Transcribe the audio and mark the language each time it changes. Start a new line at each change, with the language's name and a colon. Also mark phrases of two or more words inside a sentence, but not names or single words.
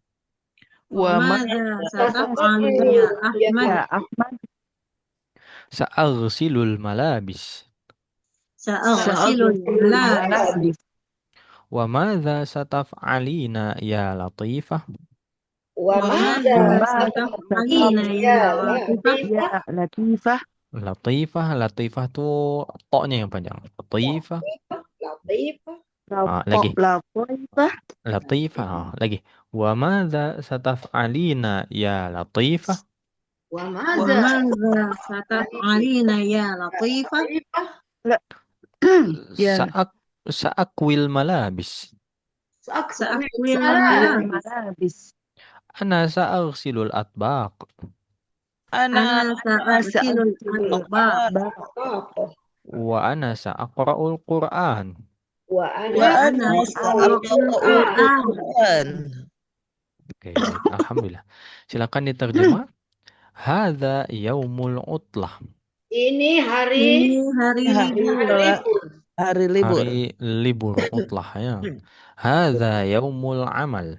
Arabic: وماذا ستفعل يا أحمد? سأغسل الملابس. سأغسل الملابس. وماذا ستفعلين يا لطيفة? Wa Wa madza ماذا ستفعلين يا لطيفة?
Indonesian: Latifah. Latifah tuh toknya yang panjang. Latifah. Latifah. Lagi. Latifah. Latifah. Lagi.
Arabic: وماذا ستفعلين يا لطيفة? Wa Wa madza ماذا ستفعلين يا لطيفة? Ya. سأكوي الملابس. سأكوي الملابس. Malabis. أنا سأغسل الأطباق. أنا سأغسل الأطباق. وأنا سأقرأ القرآن. Wa وأنا سأقرأ القرآن.
Indonesian: Oke, baik. Alhamdulillah. Silakan diterjemah.
Arabic: هذا يوم العطلة.
Indonesian: Ini hari libur. Hari libur. Hari libur utlah ya.
Arabic: هذا يوم العمل.